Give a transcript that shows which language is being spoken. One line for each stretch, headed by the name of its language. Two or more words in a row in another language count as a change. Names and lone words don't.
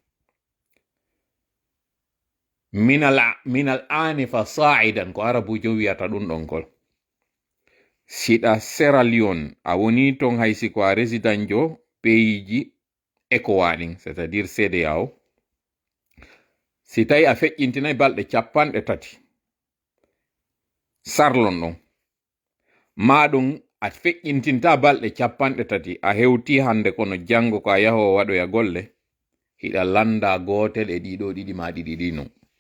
Fula: minal anifa sa'idan ko arabujo wiyata ɗum ɗon kol siɗa Sierra Leone a woni ton haysi ko a résident jo pays ECOWAS ɗin
French: c'est à dire
Fula: CEDEAO si tawi a feƴƴintinayi balɗe 30 sarlon ɗon ma ɗum a feƴƴintinta balɗe 30 a hewti hande kono janngo ko a yaho waɗoya golle hiɗa landa gotel e ɗiɗo ɗiɗi ma ɗiɗi ɗi non